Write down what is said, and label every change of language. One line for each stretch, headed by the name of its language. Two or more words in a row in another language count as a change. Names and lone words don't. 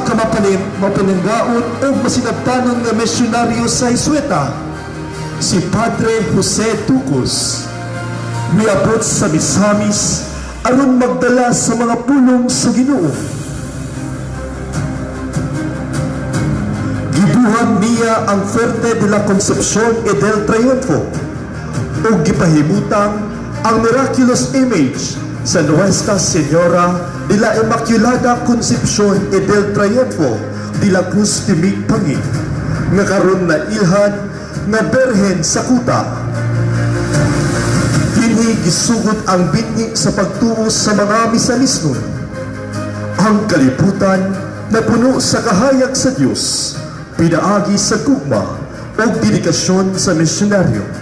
Cebuano: ka mapananggaon o masinabtanon nga misyonaryo sa Jesuita, si Padre Jose Ducos, miabot sa Misamis aron magdala sa mga pulong sa Ginoo. Gibuhat niya ang Fuerte de la Concepción y del Triunfo o gipahimutang ang
English: miraculous image
Cebuano: sa Nuestra Señora de la Inmaculada Concepcion y del Triunfo de la Cruz de Migpangi, nga karon na ilhan nga berhen sa kuta. Kini gisugod ang bitni sa pagtuo sa mga misanisnon. Ang kalibutan na puno sa kahayag sa Dios, pinaagi sa gugma o dedikasyon sa misyonaryo.